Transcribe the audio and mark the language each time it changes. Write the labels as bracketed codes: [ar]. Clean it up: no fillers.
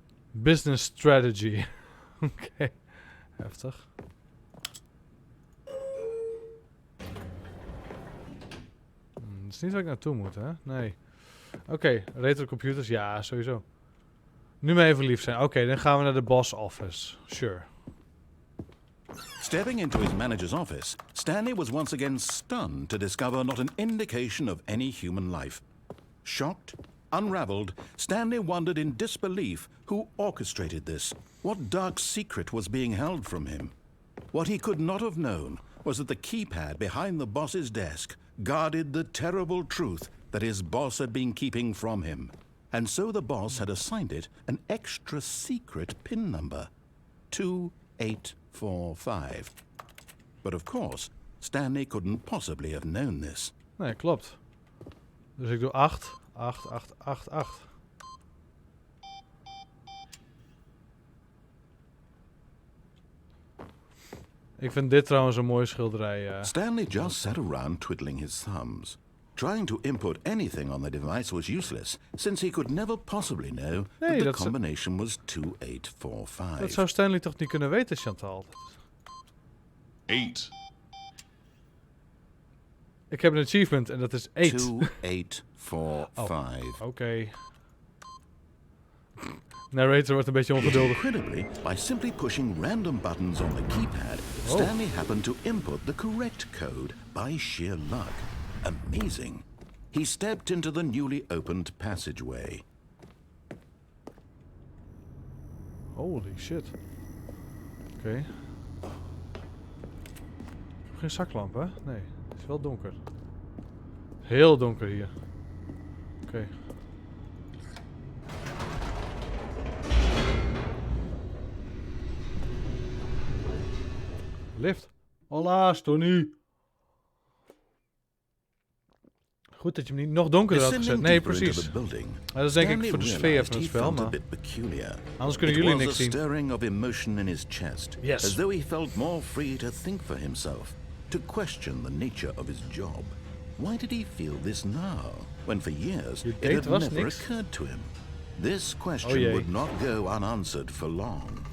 [nl] Business strategy. Oké. Heftig. Dat is niet waar ik naartoe moet, hè? Nee. Oké, retro computers. Ja, sowieso. Nu maar even lief zijn. Oké, dan gaan we naar de boss office. [en] Sure. Stepping into his manager's office, Stanley was once again stunned to discover not an indication of any human life. Shocked, unraveled, Stanley wondered in disbelief who orchestrated this, what dark secret was being held from him. What he could not have known was that the keypad behind the boss's desk guarded the terrible truth that his boss had been keeping from him. And so the boss had assigned it an extra secret PIN number, 2845. But of course, Stanley couldn't possibly have known this. [nl] Nee, klopt. Dus ik doe 8, 8, 8, 8, 8. Ik vind dit trouwens een mooie schilderij. [en] Stanley just sat around twiddling his thumbs. Trying to input anything on the device was useless, since he could never possibly know that the combination was 2845. [nl] Dat zou Stanley toch niet kunnen weten, Chantal? 8. Ik heb een achievement en dat is 8. 2845. Oké. Narrator wordt een beetje ongeduldig. [en] Incredibly, by simply pushing random buttons on the keypad, Stanley happened to input the correct code by sheer luck. Amazing. He stepped into the newly opened passageway. Holy shit. Oké. [nl] Geen zaklamp, hè? Nee, het is wel donker. Heel donker hier. Oké. Lift. Hola, Stony. Goed dat je hem niet nog donkerder had gezet. Nee, precies. Dat is denk ik voor de sfeer van het spel, maar anders kunnen jullie niks zien. [en] Stirring of emotion in his chest, Yes. as though he felt more free to think for himself, to question the nature of his job. Why did he feel this now, when for years it had never occurred to him? This question would not go unanswered for long.